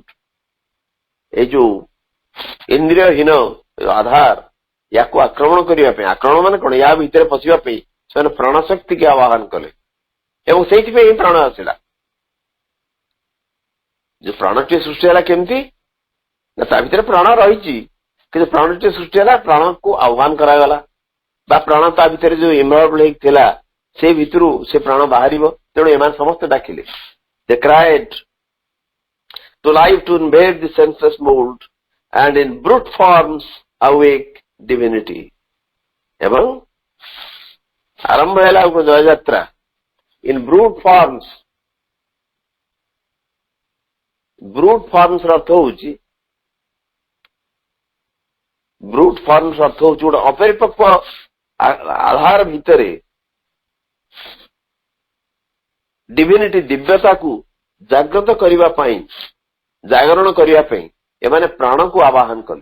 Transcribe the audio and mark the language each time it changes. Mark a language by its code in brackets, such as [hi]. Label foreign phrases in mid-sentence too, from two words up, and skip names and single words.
[or] ଏଇ ଯୋଉ ଇନ୍ଦ୍ରିୟହୀନ ଆଧାର, ୟାକୁ ଆକ୍ରମଣ କରିବା ପାଇଁ, ଆକ୍ରମଣ ମାନେ କଣ, ୟା ଭିତରେ ପଶିବା ପାଇଁ ସେମାନେ ପ୍ରାଣଶକ୍ତିକି ଆହ୍ୱାନ କଲେ ଏବଂ ସେଇଥିପାଇଁ ହିଁ ପ୍ରାଣ ଆସିଲା। ଯୋଉ ପ୍ରାଣଟିଏ ସୃଷ୍ଟି ହେଲା କେମିତି ନା ତା ଭିତରେ ପ୍ରାଣ ରହିଛି, କିନ୍ତୁ ପ୍ରାଣଟିଏ ସୃଷ୍ଟି ହେଲା, ପ୍ରାଣକୁ ଆହ୍ୱାନ କରାଗଲା ବା ପ୍ରାଣ ତା ଭିତରେ ଯୋଉ ଇନଭଲ୍ଭ ହେଇକି ଥିଲା ସେ ଭିତରୁ ସେ ପ୍ରାଣ ବାହାରିବ। ତେଣୁ ଏମାନେ ସମସ୍ତେ ଡାକିଲେ, [en] they cried to life to invade the senseless mold and in brute forms awake divinity. [or] ଏବଂ ଆରମ୍ଭ ହେଲା ଜୟଯାତ୍ରା [en] in brute forms. brute forms [or] ର ଅର୍ଥ ହଉଛି ଗୋଟେ ଅପରିପକ୍ୱ ଆଧାର ଭିତରେ ଡିଭିନିଟି, ଦିବ୍ୟତାକୁ ଜାଗ୍ରତ କରିବା ପାଇଁ, ଜାଗରଣ କରିବା ପାଇଁ ଏମାନେ ପ୍ରାଣକୁ ଆବାହନ କଲେ।